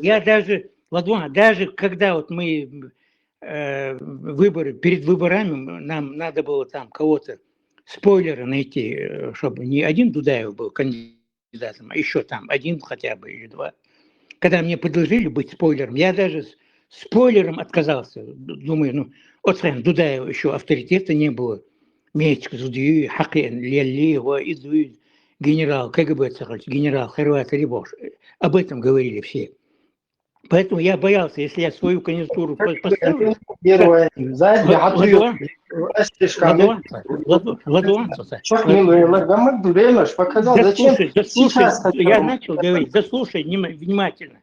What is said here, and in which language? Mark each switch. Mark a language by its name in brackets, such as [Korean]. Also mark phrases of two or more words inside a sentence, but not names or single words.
[Russian] Я даже, Ладуан, даже когда вот мы перед выборами, нам надо было там кого-то спойлеры найти, чтобы не один Дудаев был кандидатом, а еще там один хотя бы или два. Когда мне предложили быть спойлером, я даже спойлером отказался. Думаю, ну, от Дудаева еще авторитета не было. Мечка, Зудию, Хакен, Лялиева, Идуид, генерал КГБ, генерал Хорват Рибош. Об этом говорили все. Поэтому я боялся, если я свою кандидатуру поставлю... Я начал говорить, дослушай внимательно.